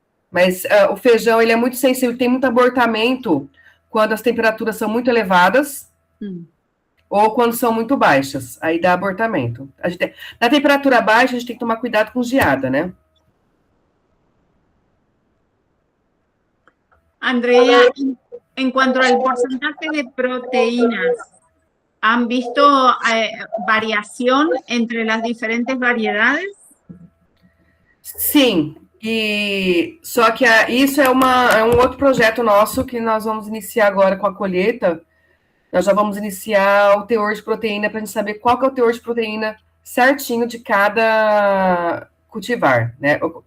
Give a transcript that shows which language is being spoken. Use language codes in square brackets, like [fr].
[pt] Mas o feijão, ele é muito sensível, tem muito abortamento quando as temperaturas são muito elevadas ou quando são muito baixas. Aí dá abortamento. Na temperatura baixa, a gente tem que tomar cuidado com geada, né? [es] Andrea, en cuanto al porcentaje de proteínas, ¿han visto variación entre las diferentes variedades? [pt] Sim, só que isso é um outro projeto nosso que nós vamos iniciar agora com a colheita. Nós já vamos iniciar o teor de proteína para a gente saber qual que é o teor de proteína certinho de cada cultivar, né?